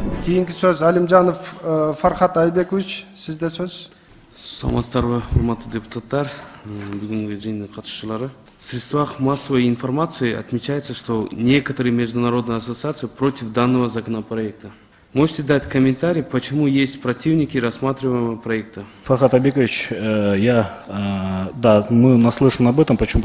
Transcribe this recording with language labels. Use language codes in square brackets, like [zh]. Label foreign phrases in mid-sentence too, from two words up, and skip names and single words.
[ky] Кейинги сөз Алимжанов Фархат Айбекович, сизде сөз. Саламатсыздарбы, урматтуу депутаттар, бүгүнкү жыйындын катышуучулары. [ru] В средствах массовой информации отмечается, что некоторые международные ассоциации против данного законопроекта. Можете дать комментарий, почему есть противники рассматриваемого проекта? Фархат Абикович, да, мы наслышаны об этом. Почему?